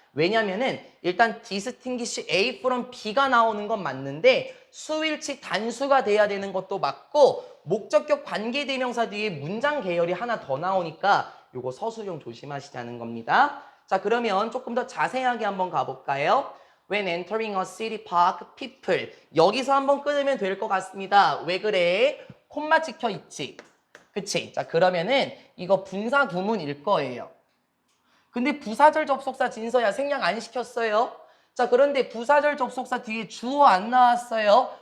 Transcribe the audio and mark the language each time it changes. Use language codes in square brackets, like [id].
[ko] 왜냐면은 일단 [en] distinguish A from B가 [ko] 나오는 건 맞는데 수일치 단수가 돼야 되는 것도 맞고 목적격 관계대명사 뒤에 문장 계열이 하나 더 나오니까 요거 서술형 조심하시자는 겁니다. 자, 그러면 조금 더 자세하게 한번 가볼까요? [en] When entering a city park, people. [ko] 여기서 한번 끊으면 될 것 같습니다. 왜 그래? 콤마 찍혀 있지. 그치? 자, 그러면은 이거 분사 구문일 거예요. 근데 부사절 접속사 진서야 생략 안 시켰어요. 자, 그런데 부사절 접속사 뒤에 주어 안 나왔어요.